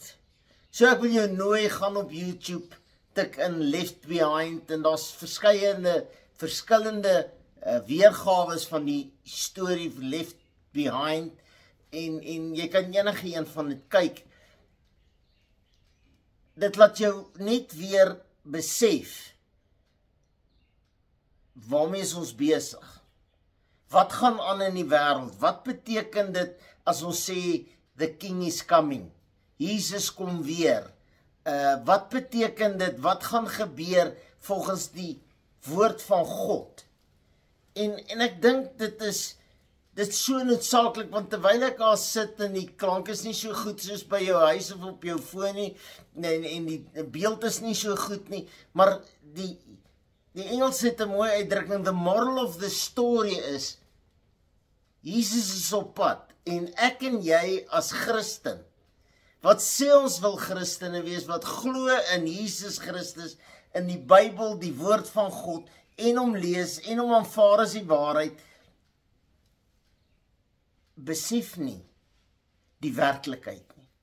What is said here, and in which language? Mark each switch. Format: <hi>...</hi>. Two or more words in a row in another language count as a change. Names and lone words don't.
<af>So ek wil jou nooi, gaan op YouTube, tik in Left Behind en daar's verskillende weergawe van die storie Left Behind en jy kan enige een van dit kyk. Dit laat jou net weer besef, waarmee is ons besig? Wat gaan aan in die wêreld? Wat beteken dit as ons sê,</af> <en>the king is coming?</en> <af>Jesus kom weer. Wat beteken dit? Wat gaan gebeur volgens die woord van God? En ek dink dit is so noodsaaklik, want terwyl ek daar sit en die klank is nie so goed soos by jou huis of op jou foon nie, en die beeld is nie so goed nie, maar die Engels het 'n mooi uitdrukking,</af> <en>the moral of the story is,</en> <af>Jesus is op pad, en ek en jy as Christen, wat sê ons wil Christene wees, wat glo in Jesus Christus, in die Bybel, die woord van God, en hom lees, en hom aanvaar as die waarheid, besef nie die werklikheid nie.</af>